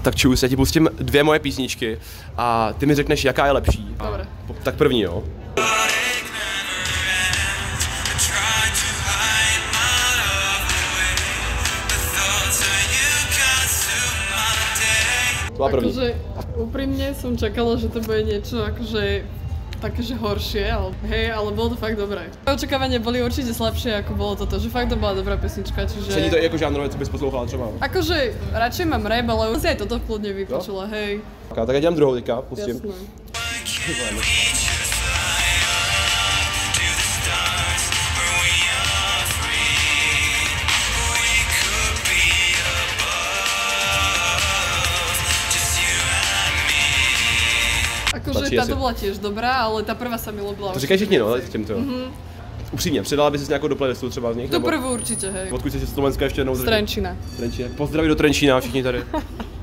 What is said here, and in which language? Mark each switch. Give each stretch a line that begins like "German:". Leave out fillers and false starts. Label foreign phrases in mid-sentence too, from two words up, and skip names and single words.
Czech: Tak čus, já ti pustím 2 moje písničky a ty mi řekneš, jaká je lepší.
Slovak: Dobre.
Czech: Tak první, jo. To byla první.
Slovak: Akože úprimne som čakala, že to bude niečo akože takéže horšie, ale hej, ale bolo to fakt dobré. Očakávania boli určite slabšie, ako bolo toto, že fakt to bola dobrá pesnička, čiže...
Czech: Není to jako žánrové, co bys poslouchala třeba?
Slovak: Akože radšej mám rap, ale si aj toto kľudne vypočula, hej.
Czech: Tak já dělám druhou teďka, pustím.
Slovak: Jasné. Akože táto bola tiež dobrá, ale tá prvá sa mi ľúbila.
Czech: To říkají všichni, no, těmto. Upřímně, přidala bys si nějakou do playlistu třeba z nich?
Slovak: Tu prvú určite, hej.
Czech: Odkud jsi z Slovenska ještě jednou?
Slovak: Z Trenčína. Trenčína.
Czech: Pozdraví do Trenčína, všichni tady.